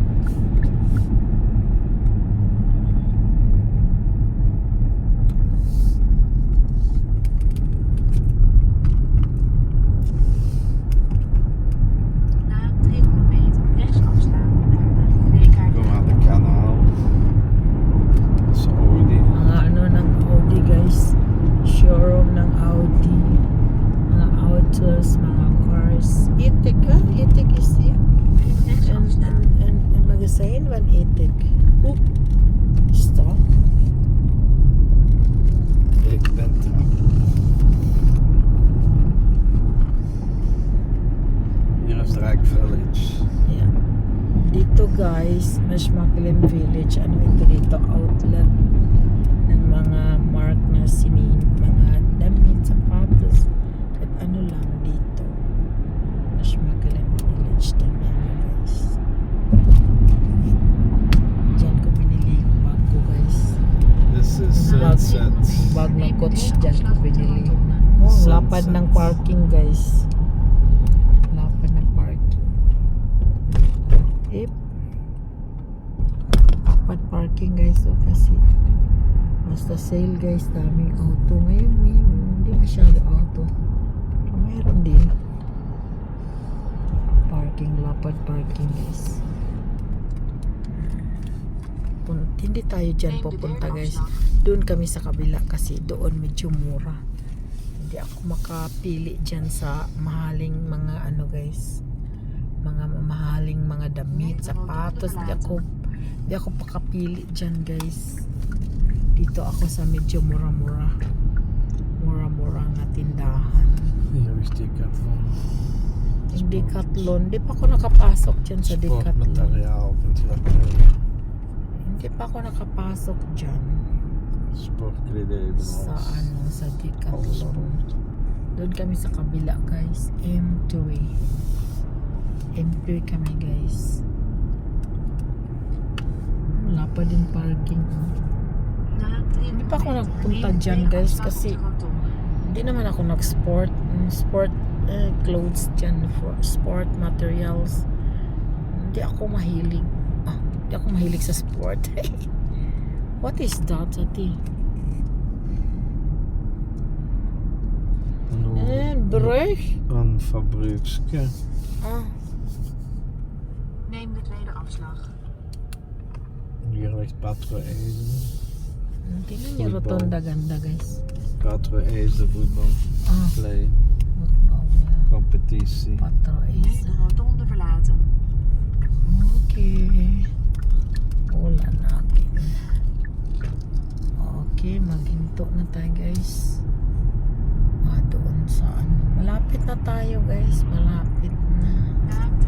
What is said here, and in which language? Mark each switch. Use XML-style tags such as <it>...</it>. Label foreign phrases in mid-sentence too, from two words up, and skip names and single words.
<nl>Na 300 meter. Rechts afslaan. Naar de Weekaart. Kom aan de kanaal. Dat is Audi.</nl> <tl>Mga ano ng Audi guys. Showroom ng Audi. Mga autos, mga cars. Saan man itik? Stop.</tl> <nl>Ik ben er. Hier is Drake Village.</nl> <tl>Yeah. Dito guys, Mashmaklim Village, ano ito dito, outlet ng mga mark na mga damit, sapatos, at ano lang dito. Mashmaklim Village, tingnan nyo guys. Diyan ko binili yung bag ko guys.</tl> <en>This is</en> <tl>Bag, Sunset. bag na</tl> <nl>Neem de coach derde</nl> <tl>dyan ko</tl> <nl>afslag met de</nl> <tl>binili.</tl> <nl>rotonde.</nl> <tl>Oh, Sunset. lapad ng parking guys. Lapad ng parking. Lapad parking guys. So kasi basta sale guys, daming auto. Ngayon hindi masyado auto. Pero mayroon din. Parking, lapad parking guys. Hindi tayo dyan</tl> <nl>Neem de</nl> <tl>pupunta</tl> <nl>derde</nl> <tl>guys.</tl> <nl>afslag.</nl> <tl>Doon kami sa kabila kasi doon medyo mura. Hindi ako makapili dyan sa mahaling mga ano guys, mga mahaling mga damit, sapatos. Hindi ako pakapili dyan guys. Dito ako sa medyo mura-mura nga tindahan.</tl> <nl>Hier is Decathlon.</nl> <tl>Yung Decathlon, di pa ako nakapasok dyan sa Decathlon.</tl> <nl>Sportmateriaal.nl.</nl> <tl>Hindi pa ako nakapasok dyan</tl> <nl>Sportkledij.</nl> <tl>sa ano, sa</tl> <nl>Alles</nl> <tl>Decathlon.</tl> <nl>sport.</nl> <tl>Doon kami sa kabila guys, M2 kami guys. Wala pa din parking.</tl> <nl>Na 300</nl> <tl>Hindi pa ako</tl> <nl>meter</nl> <tl>nagpunta</tl> <nl>neem de</nl> <tl>dyan,</tl> <nl>tweede</nl> <tl>guys,</tl> <nl>afslag</nl> <tl>kasi</tl> <nl>op de rotonde.</nl> <tl>Hindi naman ako</tl> <en>sport clothes</en> <tl>dyan</tl> <en>for sport materials.</en> <tl>Hindi ako mahilig. Hindi ako mahilig sa sport.</tl> <en>What is that,</en> <nl>Ati? Breuk? Een fabriekske. Neem de tweede afslag. Hier ligt Patro Ezen.</nl> <tl>Tingnan niyo, rotonda ganda guys.</tl> <nl>Patro Ezen voetbal. Play. Competitie. Patro Nu is. de rotonde verlaten.</nl> <tl>Okay. Wala na akin. Okay, maghinto na tayo guys. Doon saan? Malapit na tayo guys. Malapit na.</tl> <nl>Na</nl>